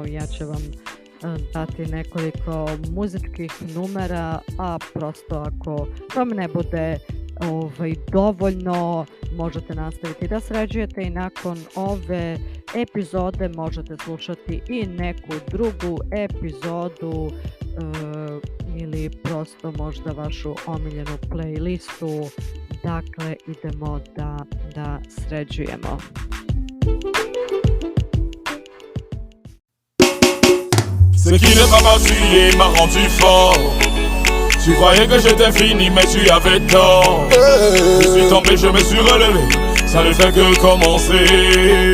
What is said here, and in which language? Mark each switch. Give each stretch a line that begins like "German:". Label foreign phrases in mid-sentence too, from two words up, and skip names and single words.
Serbian: Ja ću vam dati nekoliko muzičkih numera, a prosto ako vam ne bude dovoljno, možete nastaviti da sređujete i nakon ove epizode možete slušati i neku drugu epizodu ili prosto možda vašu omiljenu playlistu. Dakle, idemo da sređujemo.
French: Ce qui ne m'a pas tué m'a rendu fort. Tu croyais que j'étais fini mais tu avais tort. Je suis tombé, je me suis relevé, ça ne fait que commencer.